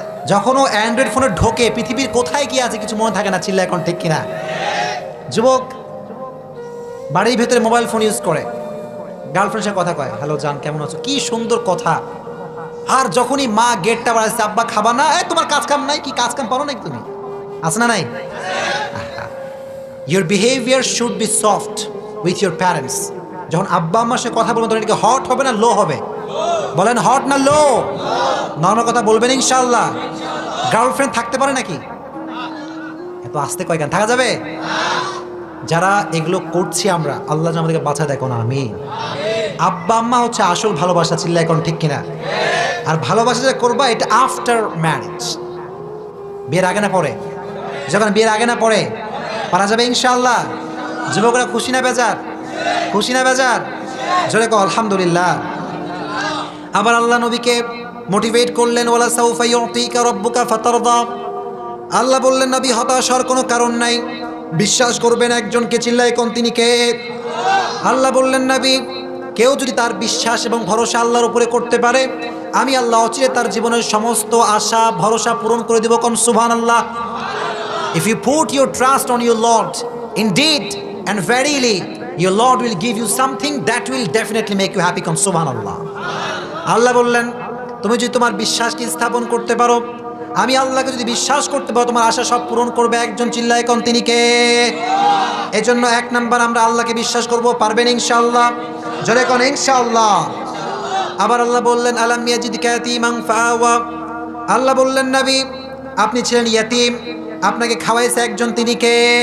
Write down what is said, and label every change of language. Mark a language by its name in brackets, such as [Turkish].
[Bangla] যখন ও অ্যান্ড্রয়েড ফোনে ঢোকে পৃথিবীর কোথায় কি আছে কিছু মনে থাকে না। চিল্লা এখন ঠিক কিনা? যুবক বাড়ির ভেতরে মোবাইল ফোন ইউজ করে, গার্লফ্রেন্ডের সাথে কথা কয়, হ্যালো জান কেমন আছো, কি সুন্দর কথা। আর যখনই মা গেটটা বাড়াচ্ছে, আব্বা খাবা না? তোমার কাজ কাম নাই? কি কাজ কাম পারো নাকি তুমি? আছে না নাই? [English] Your behavior should be soft with your parents. [Bangla] যখন আব্বা আম্মার সাথে কথা বলবেন তখন এটাকে হট হবে না লো হবে? বলেন হট না লো? নর্মাল কথা বলবেন ইনশাআল্লাহ। গার্লফ্রেন্ড থাকতে পারে নাকি? এত আস্তে কয় কেন? থাকা যাবে? যারা এগুলো করছি আমরা, আল্লাহ যেন আমাদেরকে বাঁচা দেখো না আমি। আব্বা আম্মা হচ্ছে আসল ভালোবাসা, চিল্লা এখন ঠিক কিনা? আর ভালোবাসা যে করবা এটা আফটার ম্যারেজ, বিয়ের আগে না পরে? যখন বিয়ের আগে না পরে পারা যাবে ইনশাআল্লাহ। যুবকরা খুশি না বেজার? খুশি না বেজার? জোরে কও আলহামদুলিল্লাহ। আবার আল্লাহ নবীকে মোটিভেট করলেন, [Arabic] ওয়ালা সাউফা ইউতিকা রাব্বুকা ফাতারদা। [Bangla] আল্লাহ বললেন নবী হতাশ হওয়ার কোনো কারণ নাই, বিশ্বাস করবেন একজনকে, চিল্লায় কোন? তিনি কে? আল্লাহ বললেন নবী কেউ যদি তার বিশ্বাস এবং ভরসা আল্লাহর উপরে করতে পারে, আমি আল্লাহ অচিরে তার জীবনের সমস্ত আশা ভরসা পূরণ করে দেব। কোন সুবহানাল্লাহ। [English] If you put your trust on your Lord, indeed and verily your Lord will give you something that will definitely make you happy. [Bangla] কোন সুবহানাল্লাহ। আল্লাহ বললেন তুমি যদি তোমার বিশ্বাসকে স্থাপন করতে পারো, আমি আল্লাহকে যদি বিশ্বাস করতে পারো, তোমার আশা সব পূরণ করবে একজন, চিল্লায় কোন? তিনি কে? এজন্য এক নাম্বার আমরা আল্লাহকে বিশ্বাস করব। পারবেন ইনশাআল্লাহ? জোরে কোন ইনশাআল্লাহ। আবার আল্লাহ বললেন [Arabic] আলাম ইয়াজিদকা ইয়াতীমান ফাআওয়া। [Bangla] আল্লাহ বললেন নবী আপনি ছিলেন ইয়াতীম, আপনাকে খাওয়াইছে একজন, তিনি কে?